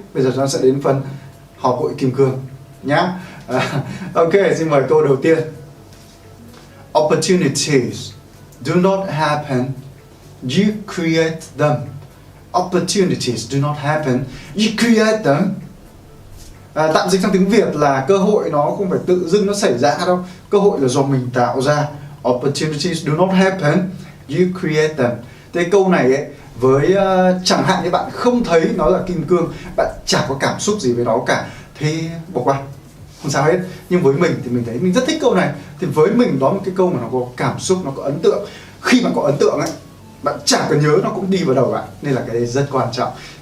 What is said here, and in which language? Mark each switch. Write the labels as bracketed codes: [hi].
[vi] Bây giờ chúng ta sẽ đến phần họp hội kim cương nhá. Ok, xin mời câu đầu tiên. [en] Opportunities do not happen, you create them. Opportunities do not happen, you create them. [vi] Tạm dịch sang tiếng Việt là cơ hội nó không phải tự dưng nó xảy ra đâu, cơ hội là do mình tạo ra. [en] Opportunities do not happen, you create them. [vi] Thế câu này ấy, với chẳng hạn như bạn không thấy nó là kim cương, bạn chả có cảm xúc gì với nó cả, thì bỏ qua, không sao hết. Nhưng với mình thì mình thấy mình rất thích câu này, thì với mình đó là một cái câu mà nó có cảm xúc, nó có ấn tượng. Khi mà có ấn tượng ấy, bạn chả cần nhớ nó cũng đi vào đầu bạn, nên là cái đấy rất quan trọng.